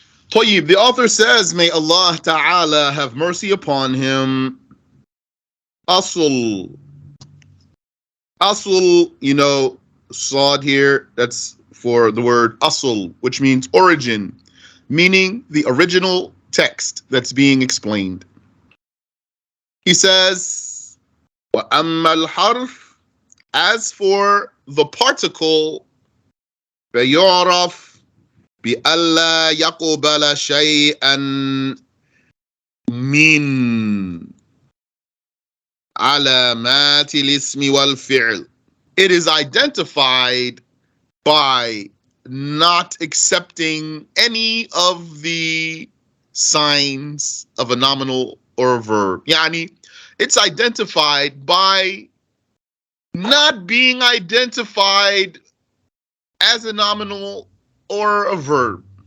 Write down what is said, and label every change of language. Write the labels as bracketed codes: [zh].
[ar] طيب, [en] the author says, may Allah Ta'ala have mercy upon him. Asl. Asl, Saud here, that's for the word asl, which means origin, meaning the original text that's being explained. He says, [ar] وَأَمَّا الْحَرْفِ, [en] as for the particle, [ar] فَيُعْرَفْ بِأَلَّا يَقْبَلَ شَيْئًا مِّن عَلَامَاتِ الْإِسْمِ وَالْفِعْلِ. [en] It is identified by not accepting any of the signs of a nominal or a verb. Yani, it's identified by not being identified as a nominal or a verb.